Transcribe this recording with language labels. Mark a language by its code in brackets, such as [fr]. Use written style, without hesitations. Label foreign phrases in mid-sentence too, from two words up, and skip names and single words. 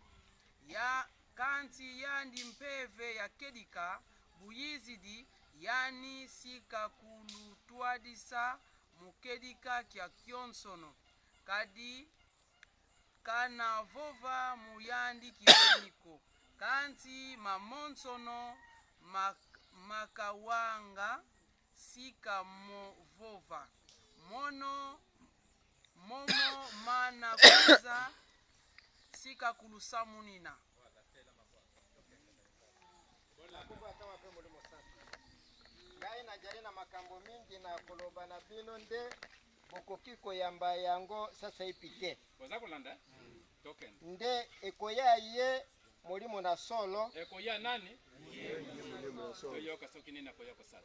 [kg] ya kanti yandi mpeve ya kedika buyizidi yani sikakulutwadisa mukedika kya kyonsono kadi kana vova muyandi kibeniko kanti mamonsono makawanga sika movova momo mana kuza sika kulusamunina. [ln] Ngai najali na makambo mingi na koloba na bino nde bokoki koyamba yango sasa ipite boza kolanda token nde ekoya ye molimo na solo ekoya nani toyoka soki nini akoya kosala